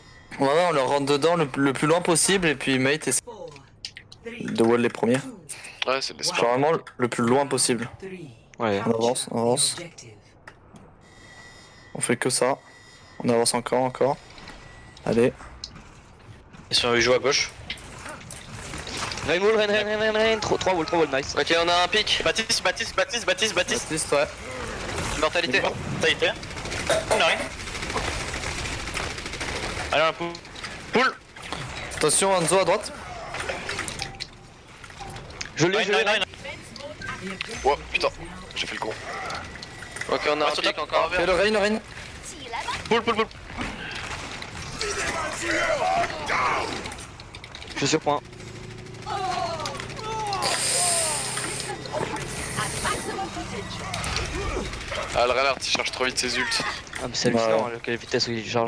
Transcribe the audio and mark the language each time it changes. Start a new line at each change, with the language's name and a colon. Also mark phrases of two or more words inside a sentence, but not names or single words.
French: Ouais, on leur rentre dedans le plus loin possible et puis mate essaie 4, 3, de wall les premiers. Ouais, c'est de l'espoir. Genre vraiment le plus loin possible. 3. Ouais. On avance. Objective. On fait que ça. On avance encore. Allez. Ils jouent à gauche. Rain wall, rain, 3 wall, nice. Ok, on a un pic. Baptiste. Baptiste, ouais. Mortalité. Ça y est. On arrive. Allez, on a pull. Attention, Hanzo à droite. Je l'ai, je l'ai. Oh putain, j'ai fait le con. Ok, on a un pic encore. Fais le rain.
Chinese: 起来吧，
French: Pull. Je suis sur point. Ah, le Reinhardt, il charge trop vite ses ults. Ah, mais c'est hallucinant, hein, quelle vitesse il charge.